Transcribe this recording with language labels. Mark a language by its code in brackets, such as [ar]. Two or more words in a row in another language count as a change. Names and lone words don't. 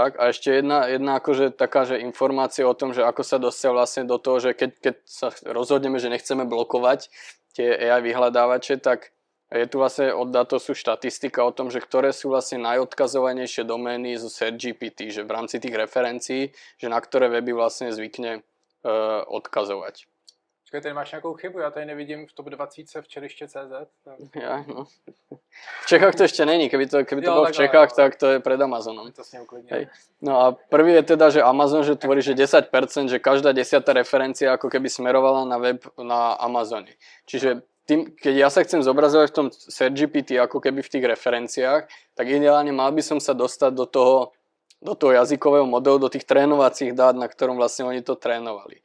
[sk] A ešte jedna akože taká, že informácia o tom, že ako sa dostať vlastne do toho, že keď sa rozhodneme, že nechceme blokovať tie AI vyhľadávače, tak je tu vlastne od Datosu štatistika o tom, že ktoré sú vlastne najodkazovanejšie domény zo SearchGPT, že v rámci tých referencií, že na ktoré weby vlastne zvykne odkazovať. [cs] Počkej, tady máš nějakou chybu, já tady nevidím v top 20 včeliště.cz. [sk] Ja, no. V Čechách to ešte není, keby to bolo v Čechách, tak to je pred Amazonom. [cs] To si neuklidně. [sk] No a prvý je teda, že Amazon, že tvorí že 10%, že každá 10. referencia ako keby smerovala na web na Amazone. Čiže keď ja sa chcem zobrazovať v tom SearchGPT ako keby v tých referenciách, tak ideálne mal by som sa dostať do toho jazykového modelu, do tých trénovacích dát, na ktorom vlastne oni to trénovali.